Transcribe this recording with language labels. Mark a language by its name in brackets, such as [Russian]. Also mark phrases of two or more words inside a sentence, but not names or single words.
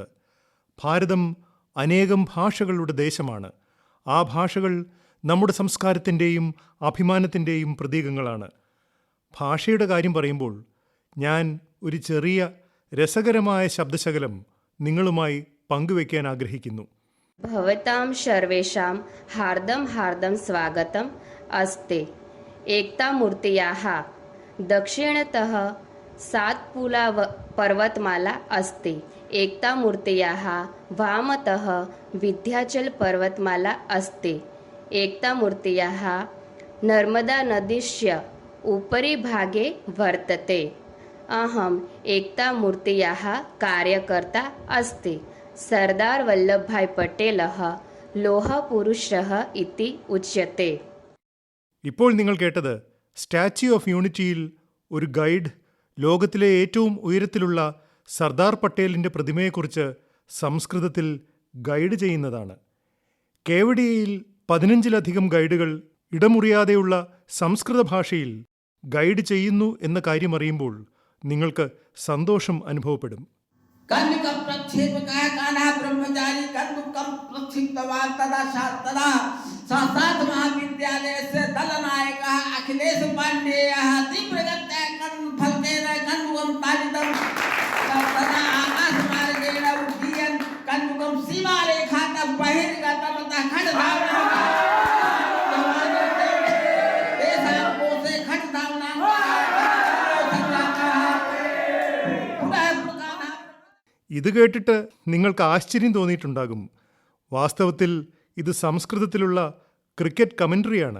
[Malayalam] ഭാരതം അനേകം ഭാഷകളുടെ ദേശമാണ്. ആ ഭാഷകൾ നമ്മുടെ സംസ്കാരത്തിൻ്റെയും അഭിമാനത്തിൻ്റെയും പ്രതീകങ്ങളാണ്. ഭാഷയുടെ കാര്യം പറയുമ്പോൾ ഞാൻ ഒരു ചെറിയ രസകരമായ ശബ്ദശകലം നിങ്ങളുമായി പങ്കുവയ്ക്കാൻ ആഗ്രഹിക്കുന്നു. [Sanskrit] भवतां सर्वेषां हार्दं हार्दं स्वागतम् अस्ति. एकतामूर्त्याः दक्षिणतः सात्पुला पर्वतमाला अस्ति. एकतामूर्त्याः वामतः विन्ध्याचल पर्वतमाला अस्ति. एकतामूर्त्याः नर्मदानदीस्य उपरि भागे वर्तते. अहम् एकतामूर्त्याः कार्यकर्ता अस्ति. സർദാർ വല്ലഭായ് പട്ടേൽ ലോഹപുരുഷ ഇതി ഉച്യത്തെ. [Malayalam] ഇപ്പോൾ നിങ്ങൾ കേട്ടത് സ്റ്റാച്യു ഓഫ് യൂണിറ്റിയിൽ ഒരു ഗൈഡ് ലോകത്തിലെ ഏറ്റവും ഉയരത്തിലുള്ള സർദാർ പട്ടേലിന്റെ പ്രതിമയെക്കുറിച്ച് സംസ്കൃതത്തിൽ ഗൈഡ് ചെയ്യുന്നതാണ്. കേവഡിയയിൽ 15-ലധികം ഗൈഡുകൾ ഇടമുറിയാതെയുള്ള സംസ്കൃത ഭാഷയിൽ ഗൈഡ് ചെയ്യുന്നു എന്ന കാര്യം അറിയുമ്പോൾ നിങ്ങൾക്ക് സന്തോഷം അനുഭവപ്പെടും. [Sanskrit] कन्या प्रक्षेप कह कान्हा ब्रह्मचारी कंदुकम प्रक्षिप्तवान तदा तदा संस्थात महाविद्यालय से दलनायक अखिलेश पांडेय तीव्रगत कन फलकेन कंदुकम ताजितम तदा आकाश मार्गेण उड्डयन कंदुकम सीमा रेखा तक बहिर्गतम तथा खंड धावना [Malayalam] ഇത് കേട്ടിട്ട് നിങ്ങൾക്ക് ആശ്ചര്യം തോന്നിയിട്ടുണ്ടാകും. വാസ്തവത്തിൽ ഇത് സംസ്കൃതത്തിലുള്ള ക്രിക്കറ്റ് കമന്ററിയാണ്.